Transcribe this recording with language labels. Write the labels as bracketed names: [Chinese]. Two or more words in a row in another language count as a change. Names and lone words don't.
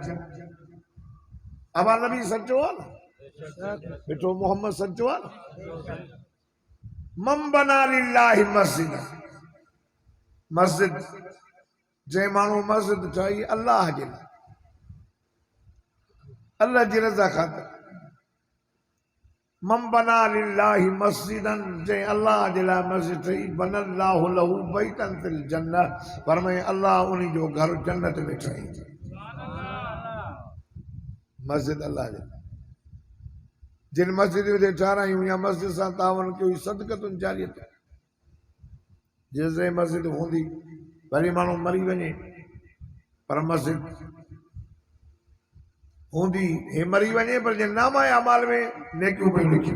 [Sindhi] अब नबी सच्चो आहे न, बेटो मोहम्मद सच्चो आहे न। [Arabic] من بنى لله مسجد, [Sindhi] मस्जिद जे माण्हू मस्जिद ठाही अल्लाह जे लाइ, अल्लाह जी रज़ा ख़ातिर। [Arabic] من بنى لله مسجدا, [Sindhi] जे अल्लाह जे लाइ मस्जिद ठही, [Arabic] بنى الله له بيتا في الجنة, [Sindhi] फरमाए अल्लाह उन जो घर जन्नत में ठाही। मस्जिद अल्लाह जे लाइ, जिन मस्जिद जे ठारायूं या मस्जिद सां तावन कयो, [Arabic] صدقة جارية. [Sindhi] जेसिताईं मस्जिद हूंदी, वरी माण्हू मरी वञे पर मस्जिद हूंदी, हे मरी वञे पर जे नामा अमाल में नेकियूं पई लिखी।